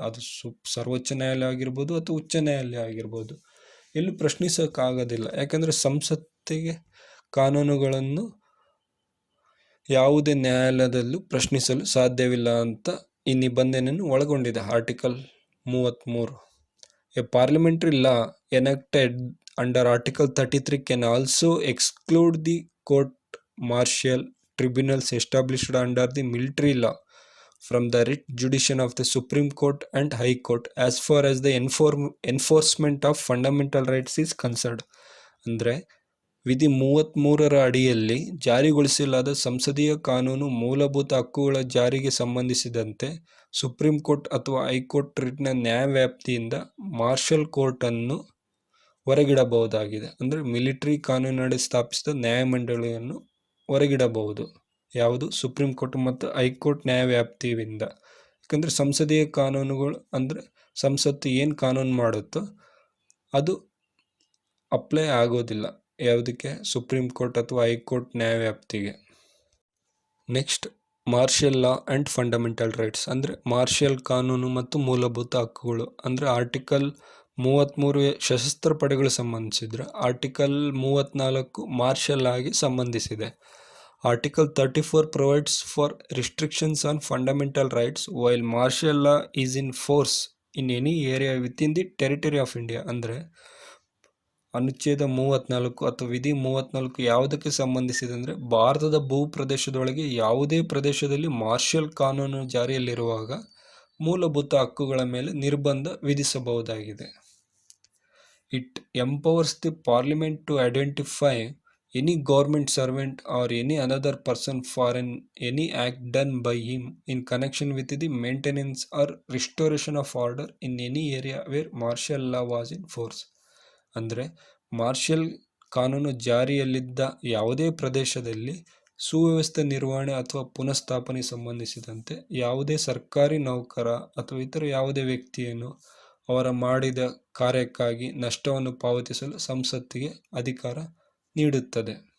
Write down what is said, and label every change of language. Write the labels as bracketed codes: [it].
[kn] ಅದು ಸರ್ವೋಚ್ಚ ನ್ಯಾಯಾಲಯ ಆಗಿರ್ಬೋದು ಅಥವಾ ಉಚ್ಚ ನ್ಯಾಯಾಲಯ ಆಗಿರ್ಬೋದು, ಎಲ್ಲೂ ಪ್ರಶ್ನಿಸೋಕ್ಕಾಗೋದಿಲ್ಲ. ಯಾಕಂದರೆ ಸಂಸತ್ತಿಗೆ ಕಾನೂನುಗಳನ್ನು ಯಾವುದೇ ನ್ಯಾಯಾಲಯದಲ್ಲೂ ಪ್ರಶ್ನಿಸಲು ಸಾಧ್ಯವಿಲ್ಲ ಅಂತ ಈ ನಿಬಂಧನೆಯನ್ನು ಒಳಗೊಂಡಿದೆ article 33. [en] A parliamentary law enacted under Article 33 can also exclude the court-martial tribunals established under the military law from the writ jurisdiction of the Supreme Court and High Court as far as the enforcement of fundamental rights is concerned. [kn] ಅಂದರೆ ವಿಧಿ 33ರ ಅಡಿಯಲ್ಲಿ ಜಾರಿಗೊಳಿಸಲಾದ ಸಂಸದೀಯ ಕಾನೂನು ಮೂಲಭೂತ ಹಕ್ಕುಗಳ ಜಾರಿಗೆ ಸಂಬಂಧಿಸಿದಂತೆ supreme court ಅಥವಾ ಹೈಕೋರ್ಟ್ ರಿಟ್ನ ನ್ಯಾಯವ್ಯಾಪ್ತಿಯಿಂದ ಮಾರ್ಷಲ್ ಕೋರ್ಟನ್ನು ಹೊರಗಿಡಬಹುದಾಗಿದೆ. ಅಂದರೆ ಮಿಲಿಟರಿ ಕಾನೂನಡಿ ಸ್ಥಾಪಿಸಿದ ನ್ಯಾಯಮಂಡಳಿಯನ್ನು ಹೊರಗಿಡಬಹುದು. ಯಾವುದು? ಸುಪ್ರೀಂ ಕೋರ್ಟ್ ಮತ್ತು ಹೈಕೋರ್ಟ್ ನ್ಯಾಯವ್ಯಾಪ್ತಿಯಿಂದ. ಯಾಕಂದರೆ ಸಂಸದೀಯ ಕಾನೂನುಗಳು ಅಂದರೆ ಸಂಸತ್ತು ಏನು ಕಾನೂನು ಮಾಡುತ್ತೋ ಅದು ಅಪ್ಲೈ ಆಗೋದಿಲ್ಲ. ಯಾವುದಕ್ಕೆ? ಸುಪ್ರೀಂ ಕೋರ್ಟ್ ಅಥವಾ high court ನ್ಯಾಯವ್ಯಾಪ್ತಿಗೆ. Next, [en] Martial law and fundamental rights. [kn] ಅಂದರೆ ಮಾರ್ಷಲ್ ಕಾನೂನು ಮತ್ತು ಮೂಲಭೂತ ಹಕ್ಕುಗಳು. ಅಂದರೆ ಆರ್ಟಿಕಲ್ 33 ಸಶಸ್ತ್ರ ಪಡೆಗಳು ಸಂಬಂಧಿಸಿದ್ರೆ, ಆರ್ಟಿಕಲ್ 34 ಮಾರ್ಷಲ್ ಲಾಗೆ ಸಂಬಂಧಿಸಿದೆ. [en] Article 34 provides for restrictions on fundamental rights while martial law is in force in any area within the territory of India. [kn] ಅಂದರೆ ಅನುಚ್ಛೇದ 34 ಅಥವಾ ವಿಧಿ 34 ಯಾವುದಕ್ಕೆ ಸಂಬಂಧಿಸಿದೆ ಅಂದರೆ ಭಾರತದ ಭೂ ಪ್ರದೇಶದೊಳಗೆ ಯಾವುದೇ ಪ್ರದೇಶದಲ್ಲಿ ಮಾರ್ಷಲ್ ಕಾನೂನು ಜಾರಿಯಲ್ಲಿರುವಾಗ ಮೂಲಭೂತ ಹಕ್ಕುಗಳ ಮೇಲೆ ನಿರ್ಬಂಧ ವಿಧಿಸಬಹುದಾಗಿದೆ. [en] It empowers the parliament to identify any government servant or any other person for any act done by him in connection with the maintenance or restoration of order in any area where martial law was in force. [kn] ಅಂದರೆ marshal ಕಾನೂನು ಜಾರಿಯಲ್ಲಿದ್ದ ಯಾವುದೇ ಪ್ರದೇಶದಲ್ಲಿ ಸುವ್ಯವಸ್ಥೆ ನಿರ್ವಹಣೆ ಅಥವಾ ಪುನಃಸ್ಥಾಪನೆ ಸಂಬಂಧಿಸಿದಂತೆ ಯಾವುದೇ ಸರ್ಕಾರಿ ನೌಕರ ಅಥವಾ ಇತರ ಯಾವುದೇ ವ್ಯಕ್ತಿಯನ್ನು ಅವರ ಮಾಡಿದ ಕಾರ್ಯಕ್ಕಾಗಿ ನಷ್ಟವನ್ನು ಪಾವತಿಸಲು ಸಂಸತ್ತಿಗೆ ಅಧಿಕಾರ ನೀಡುತ್ತದೆ.